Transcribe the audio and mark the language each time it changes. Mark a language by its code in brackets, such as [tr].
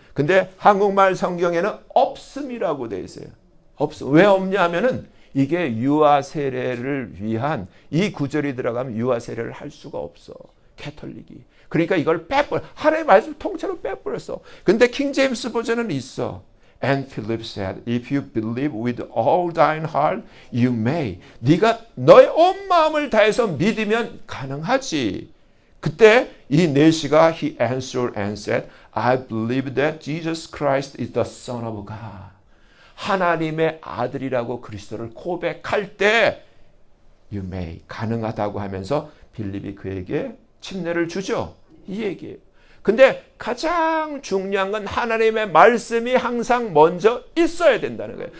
[ko] 근데 한국말 성경에는 없음이라고 돼 있어요. 없음. 왜 없냐 하면은 이게 유아 세례를 위한 이 구절이 들어가면 유아 세례를 할 수가 없어. 캐톨릭이. 그러니까 이걸 빼버려. 하나님의 말씀 통째로 빼버렸어. 근데 킹 제임스 버전은 있어. [en] And Philip said, if you believe with all thine heart, you may. [ko] 네가 너의 온 마음을 다해서 믿으면 가능하지. 그때 이 내시가 [en] he answered and said, I believe that Jesus Christ is the Son of God. [ko] 하나님의 아들이라고 그리스도를 고백할 때 [en] you may, [ko] 가능하다고 하면서 빌립이 그에게 침례를 주죠. 이 얘기예요. 근데 가장 중요한 건 하나님의 말씀이 항상 먼저 있어야 된다는 거예요.